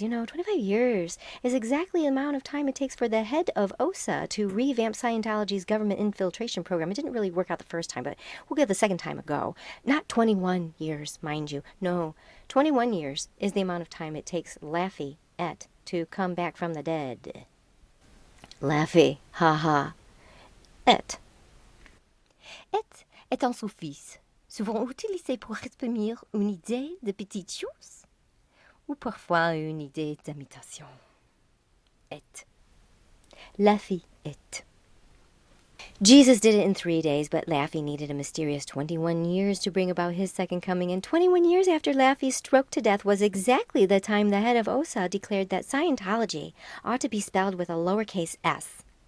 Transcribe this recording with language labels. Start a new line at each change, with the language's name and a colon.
English: 25 years is exactly the amount of time it takes for the head of OSA to revamp Scientology's government infiltration program. It didn't really work out the first time, but we'll give the second time a go. Not 21 years, mind you. No, 21 years is the amount of time it takes Lafayette to come back from the dead. Laffy, haha.
French: Et est un suffixe, souvent utilisé pour exprimer une idée de petite chose, ou parfois une idée d'imitation. Et. Laffy et.
English: Jesus did it in 3 days, but Laffy needed a mysterious 21 years to bring about his second coming, and 21 years after Laffy's stroke to death was exactly the time the head of OSA declared that Scientology ought to be spelled with a lowercase s.